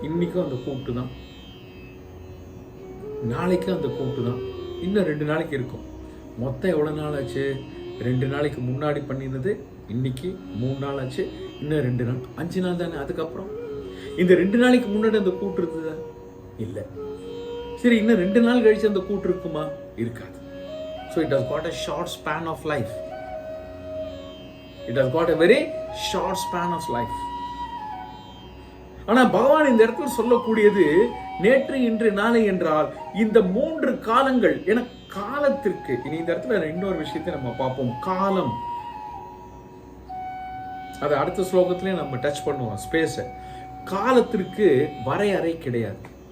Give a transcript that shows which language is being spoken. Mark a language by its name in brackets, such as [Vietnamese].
[Tamil] இன்னைக்கும் அந்த கூட்டு தான், நாளைக்கும் அந்த கூட்டு தான், இன்னும் 2 நாளைக்கு இருக்கும். மொத்தம் எவ்வளோ நாள் ஆச்சு? 2 நாளைக்கு முன்னாடி பண்ணினது இன்னைக்கு 3 நாள் ஆச்சு, இன்னும் 2 நாள், 5 நாள் தானே. அதுக்கப்புறம் இந்த 2 நாளைக்கு முன்னாடி அந்த கூட்டு இருந்ததா? இல்லை. சரி, இன்னும் 2 நாள் கழிச்சு அந்த கூட்டு இருக்குமா? இருக்காது. [English] So it has got a short span of life. It has got a very short span of life. [Tamil] ஆனா பகவான் இந்த இடத்துல சொல்லக்கூடியது நேற்று, இன்று, நாளை என்றால் இந்த 3 காலங்கள். என காலத்திற்கு இனி இந்த இடத்துல இன்னொரு விஷயத்தை நம்ம பார்ப்போம். காலம், அதை அடுத்த ஸ்லோகத்திலே நம்ம டச் பண்ணுவோம். ஸ்பேஸ், காலத்திற்கு வரையறை கிடையாது.